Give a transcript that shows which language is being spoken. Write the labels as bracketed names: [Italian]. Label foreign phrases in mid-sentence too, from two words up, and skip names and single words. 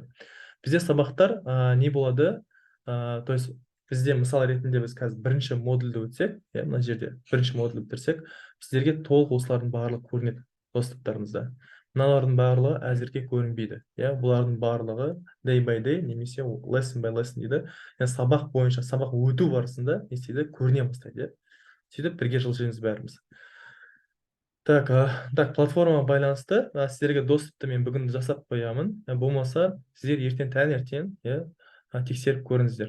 [Kazakh] Бізде сабақтар не болады? [Russian] То есть [Kazakh] бізде мысал ретінде біз қазір бірінші модульді өтсек, мына жерде бірінші модульді бітірсек, сіздерге толық осылардың барлығы көрінеді доступтарыңызда. Мыналардың барлығы әзірге көрінбейді. Бұлардың барлығы [English] day by day [Kazakh] немесе [English] lesson by lesson [Kazakh] дейді. Сабақ бойынша, сабақ өту барысында не істейді? Көріне бастайды. Сөйтіп бірге жылжимыз бәріміз. Так, платформа байланысты сіздерге доступты мен бүгін жасап қоямын. Болмаса, сіздер ертең таңертең тексеріп көріңіздер.